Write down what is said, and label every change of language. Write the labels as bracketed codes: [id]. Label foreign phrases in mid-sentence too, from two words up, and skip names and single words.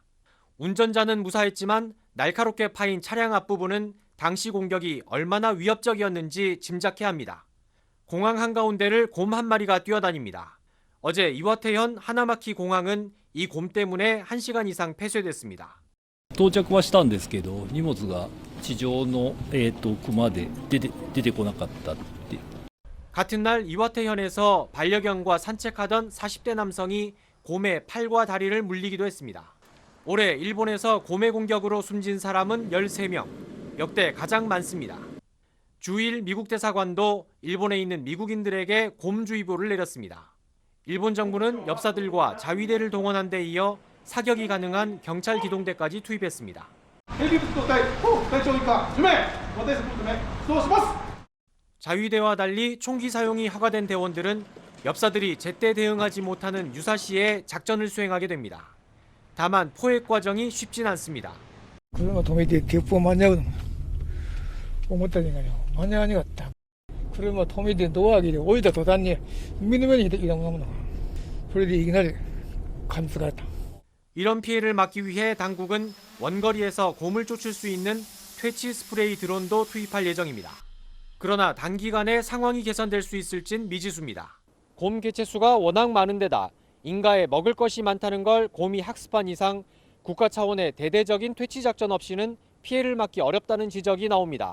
[ko] 운전자는 무사했지만 날카롭게 파인 차량 앞부분은 당시 공격이 얼마나 위협적이었는지 짐작해야 합니다. 공항 한가운데를 곰 한 마리가 뛰어다닙니다. 어제 이와테현 하나마키 공항은 이 곰 때문에 1시간 이상 폐쇄됐습니다. [ja] 到着はしたんですけど、荷物が地上の熊で出てこなかったって。 [ko] 같은 날 이와테현에서 반려견과 산책하던 40대 남성이 곰의 팔과 다리를 물리기도 했습니다. 올해 일본에서 곰의 공격으로 숨진 사람은 13명, 역대 가장 많습니다. 주일 미국 대사관도 일본에 있는 미국인들에게 곰주의보를 내렸습니다. 일본 정부는 엽사들과 자위대를 동원한 데 이어 사격이 가능한 경찰 기동대까지 투입했습니다. 자위대와 달리 총기 사용이 허가된 대원들은 엽사들이 제때 대응하지 못하는 유사시에 작전을 수행하게 됩니다. 다만 포획 과정이 쉽진 않습니다. [ja] 車止めて鉄砲間に合うの思ったんじゃないよ。間に合わなかった。車止めてドア開けて降りた途端に目の前にいたもの。それでいきなり噛みつかれた。 [ko] 이런 피해를 막기 위해 당국은 원거리에서 곰을 쫓을 수 있는 퇴치 스프레이 드론도 투입할 예정입니다. 그러나 단기간에 상황이 개선될 수 있을진 미지수입니다. 곰 개체수가 워낙 많은 데다 인가에 먹을 것이 많다는 걸 곰이 학습한 이상 국가 차원의 대대적인 퇴치 작전 없이는 피해를 막기 어렵다는 지적이 나옵니다.